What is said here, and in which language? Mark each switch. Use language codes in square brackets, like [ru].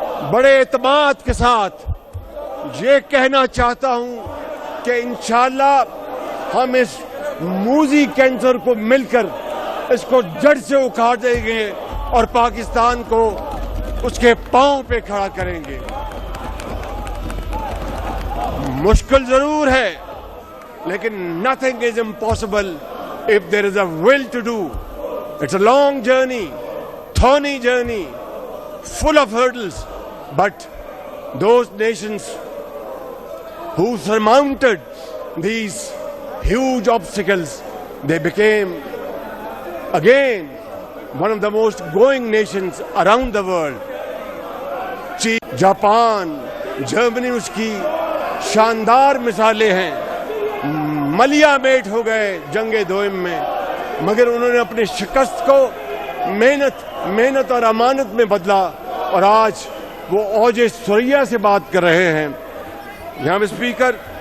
[ur] بڑے اعتماد کے ساتھ یہ کہنا چاہتا ہوں کہ انشاءاللہ ہم اس موذی کینسر کو مل کر اس کو جڑ سے اکھاڑ دیں گے اور پاکستان کو اس کے پاؤں پہ کھڑا کریں گے۔ مشکل ضرور ہے، لیکن [en] nothing is impossible if there is a will to do. It's a long journey, thorny journey, full of hurdles, but those nations who surmounted these huge obstacles, they became again one of the most growing nations around the world. [ur] Japan, Germany اس کی شاندار مثالیں ہیں، ملیا meat ہو گئے جنگ دوئم میں، مگر انہوں نے اپنی شکست کو محنت اور امانت میں بدلا، اور آج وہ اوج ثریا سے بات کر رہے ہیں۔ جناب اسپیکر،